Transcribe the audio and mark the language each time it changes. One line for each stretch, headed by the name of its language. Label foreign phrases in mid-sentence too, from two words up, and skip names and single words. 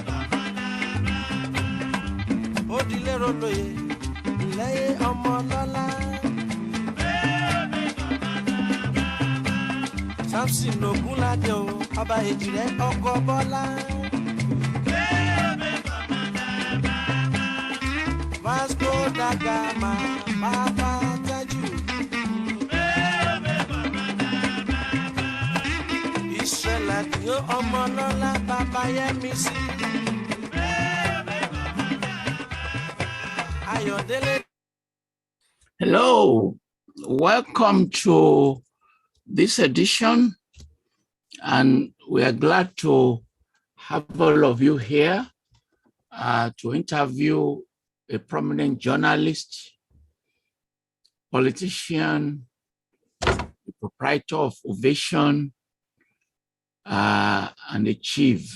Yoruba: ó dilé rolóye lẹ́yìn ọmọ lọ́lá. Samson Ogunlade o, Ọba Èjìrẹ́ ọkọ Bọ́lá. Vasco da Gama, Bàbá Tájù. Israel Adio Ọmọlọ́lá, Bàbá Yẹ́misí. Ayọ̀délé.
English: Hello, welcome to this edition, and we are glad to have all of you here to interview a prominent journalist, politician, the proprietor of Ovation, and a chief.